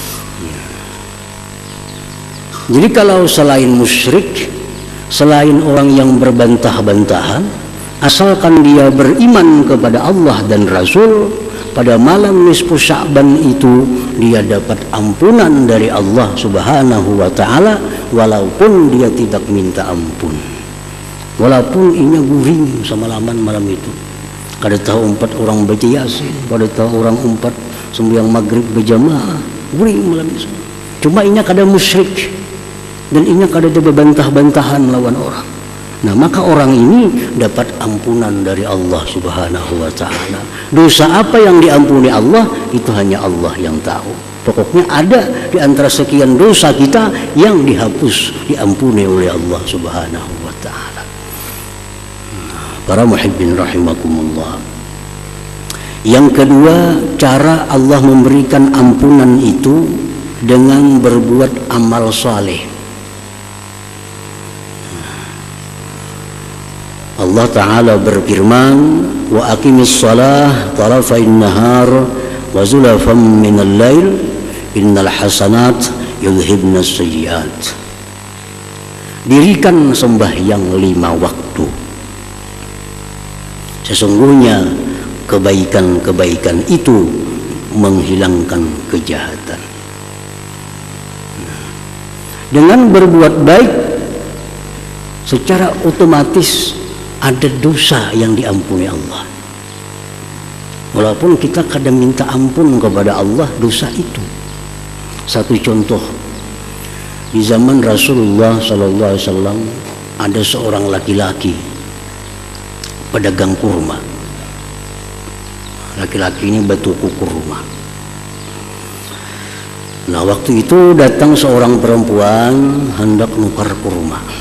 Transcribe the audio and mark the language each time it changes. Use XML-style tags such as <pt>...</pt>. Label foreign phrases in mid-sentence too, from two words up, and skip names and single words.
<id>Jadi kalau selain musyrik, selain orang yang berbantah-bantahan, asalkan dia beriman kepada Allah dan Rasul, pada malam nisfu Sya'ban itu dia dapat ampunan dari Allah</id> <ar>سبحانه وتعالى,</ar> <id>walaupun dia tidak minta ampun.</id> <bjn>Walaupun inya guring semalaman malam itu. Kada tahu umpat orang baca Yasin, kada tahu orang umpat sembahyang maghrib berjamaah, guring malam itu. Cuma inya kada musyrik dan inya kada ada bantah-bantahan lawan orang.</bjn> <id>Nah, maka orang ini dapat ampunan dari Allah</id> <ar>سبحانه وتعالى.</ar> <id>Dosa apa yang diampuni Allah itu hanya Allah yang tahu. Pokoknya ada di antara sekian dosa kita yang dihapus, diampuni oleh Allah</id> <ar>سبحانه وتعالى. Para محبين رحمكم الله.</ar> <id>Yang kedua, cara Allah memberikan ampunan itu dengan berbuat amal saleh. Allah Ta'ala berfirman,</id> <ar>وأقم الصلاة طرفي النهار وزلفا من الليل إن الحسنات يذهبن السيئات.</ar> <id>Dirikan sembahyang 5 waktu. Sesungguhnya kebaikan-kebaikan itu menghilangkan kejahatan. Dengan berbuat baik secara otomatis ada dosa yang diampuni Allah. Walaupun kita kadang minta ampun kepada Allah dosa itu. Satu contoh, di zaman Rasulullah SAW ada seorang laki-laki pedagang kurma. Laki-laki ini bertuku kurma. Nah, waktu itu datang seorang perempuan</id> <bjn>hendak nukar</bjn> <id>kurma.</id>